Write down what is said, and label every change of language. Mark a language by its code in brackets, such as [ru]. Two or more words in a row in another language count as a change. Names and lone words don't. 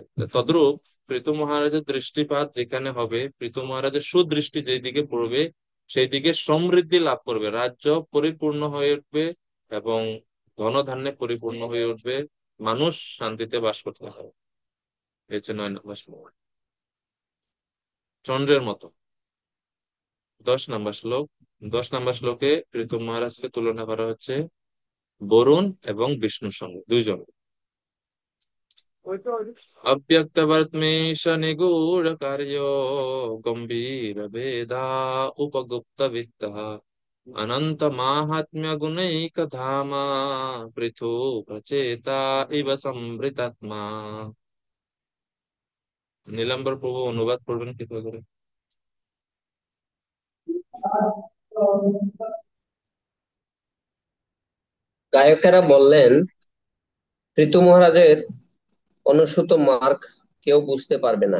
[bn] তদ্রূপ পৃথু মহারাজের দৃষ্টিপাত যেখানে হবে, পৃথু মহারাজের সুদৃষ্টি যেই দিকে পড়বে, সেই দিকে সমৃদ্ধি লাভ করবে, রাজ্য পরিপূর্ণ হয়ে উঠবে এবং ধনধান্যে পরিপূর্ণ হয়ে উঠবে, মানুষ শান্তিতে বাস করতে হবে। এই হচ্ছে 9 নম্বর শ্লোক, চন্দ্রের মতো। 10 নম্বর শ্লোক। 10 নম্বর শ্লোকে পৃথু মহারাজকে তুলনা করা হচ্ছে বরুণ এবং বিষ্ণুর সঙ্গে, দুইজন। [sa] अव्यक्तवर्त्मेश निगूढ़ कार्यो गंभीर भेदा उपगुप्त वित्तः अनंत माहात्म्य गुणैक धामा पृथु प्रचेता इव संवृतात्मा। [bn] নীলাম্বর প্রভু অনুবাদ করবেন কি করে? গায়কেরা বললেন, ঋতু মহারাজের অনুসূত মার্গ কেউ বুঝতে পারবে না।